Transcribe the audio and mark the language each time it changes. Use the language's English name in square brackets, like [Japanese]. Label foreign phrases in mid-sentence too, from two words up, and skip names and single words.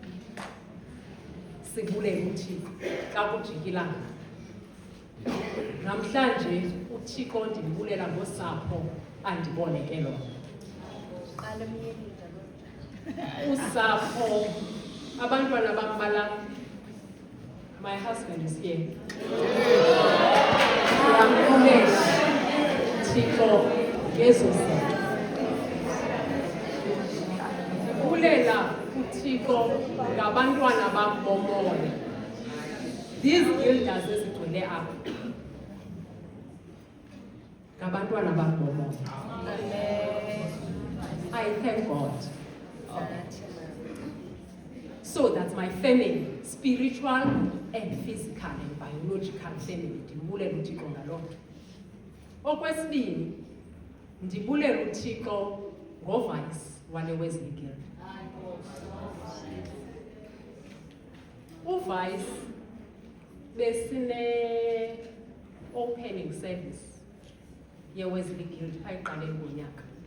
[Xhosa] Sibulele uThixo xa kujika ilanga. Namhlanje uThixo ndimbulela ngosapho andiboneke lona. Usapho, abantwana bambala. [English] My husband is here. [Xhosa] Ndiyambulela uThixo ngezo zinto. Ndibulela uThixo ngabantwana bam bomoya. [English] These guilders [Xhosa] ezigcwele apha ngabantwana bam bomoya. [English] I thank God for that. So that my family, spiritual and physical and biological family, [Xhosa] ndibulela uThixo ngalokho. Okwesibini, ndibulela uThixo ngoVice wale Wesley Guild. uVice besine [English] opening service [Xhosa] yeWesley Guild ayiqale ngonyaka.